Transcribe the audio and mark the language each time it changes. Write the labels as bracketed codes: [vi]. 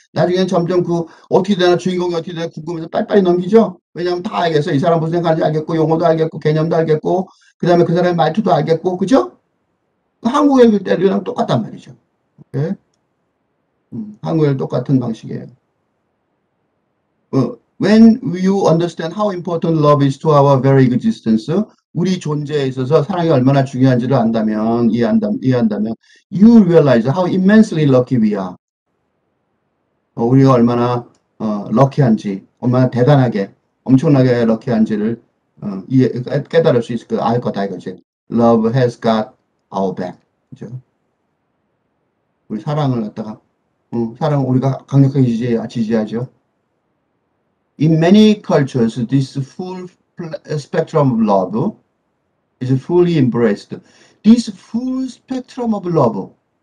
[ko] 나중엔 점점 그 어떻게 되나 주인공이 어떻게 되나 궁금해서 빨리빨리 넘기죠. 왜냐면 다 알겠어요. 이 사람 무슨 생각하는지 알겠고 용어도 알겠고 개념도 알겠고 그다음에 그 사람의 말투도 알겠고 그죠? 한국 읽을 때랑 똑같단 말이죠. 예? 한국일 똑같은 방식이에요. [en] When you understand how important love is to our very existence, [ko] 우리 존재에 있어서 사랑이 얼마나 중요한지를 안다면, 이해한다면, [en] you realize how immensely lucky we are. [ko] 우리가 얼마나 럭키한지, 얼마나 대단하게, 엄청나게 럭키한지를 깨달을 수 있을 거, 알 거다 이거지. [en] Love has got our back. [ko] 그죠? 우리 사랑을 갖다가, 사랑 우리가 강력하게 지지하죠. [en] In many cultures, this full spectrum of love is fully embraced. This full spectrum of love.